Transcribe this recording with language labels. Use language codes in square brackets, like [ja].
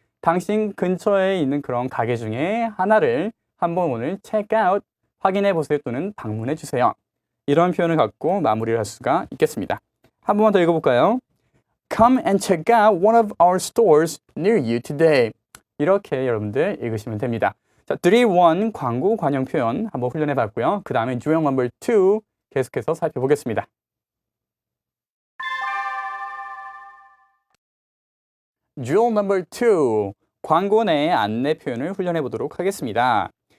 [ko] 당신 근처에 있는 그런 가게 중에 하나를 한번 오늘 check out 확인해 보세요 또는 방문해 주세요. 이런 표현을 갖고 마무리를 할 수가 있겠습니다. 한 번만 더 읽어볼까요? [en] Come and check out one of our stores near you today. [ko] 이렇게 여러분들 읽으시면 됩니다. 자, drill 1 광고 관용 표현 한번 훈련해 봤고요. 그 다음에 drill number 2 계속해서 살펴보겠습니다. drill number 2 광고 내 안내 표현을 훈련해 보도록 하겠습니다.